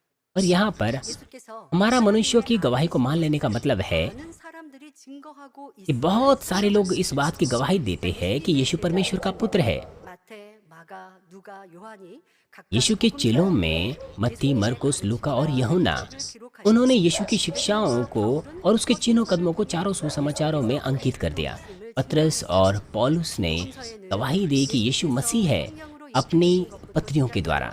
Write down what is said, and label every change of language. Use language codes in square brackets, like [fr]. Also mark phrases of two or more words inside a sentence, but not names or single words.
[ko] 예수께서 [hi] हमारा मनुष्यों की गवाही को मान लेने का मतलब है [ko] 많은 사람들이 증거하고 [hi] कि बहुत सारे लोग इस बात की गवाही देते हैं कि यीशु परमेश्वर का पुत्र है। [ko] 마태, 마가, 누가, 요한이 각각 [hi] यीशु के चेलों में मत्ती, मरकुस, लूका और यूहन्ना, [ko] 기록하신 [hi] उन्होंने यीशु की शिक्षाओं को और उसके चिन्हों कदमों को चारों सुसमाचारों में अंकित कर दिया। पतरस और पौलुस ने गवाही दी कि यीशु मसीह है अपनी पत्रियों के द्वारा।